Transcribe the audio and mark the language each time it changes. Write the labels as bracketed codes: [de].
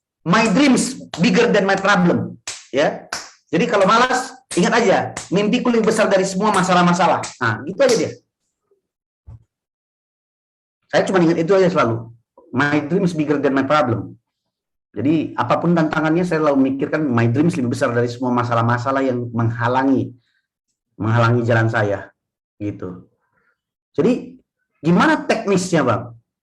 [en] My dreams bigger than my problem. Ya. [id] Jadi kalau malas, ingat aja, mimpiku lebih besar dari semua masalah-masalah. Nah, gitu aja dia. Saya cuma ingat itu aja selalu. [en] My dreams bigger than my problem. [id] Jadi, apapun tantangannya, saya selalu memikirkan [en] my dreams [id] lebih besar dari semua masalah-masalah yang menghalangi jalan saya. Gitu. Jadi, gimana teknisnya, Bang?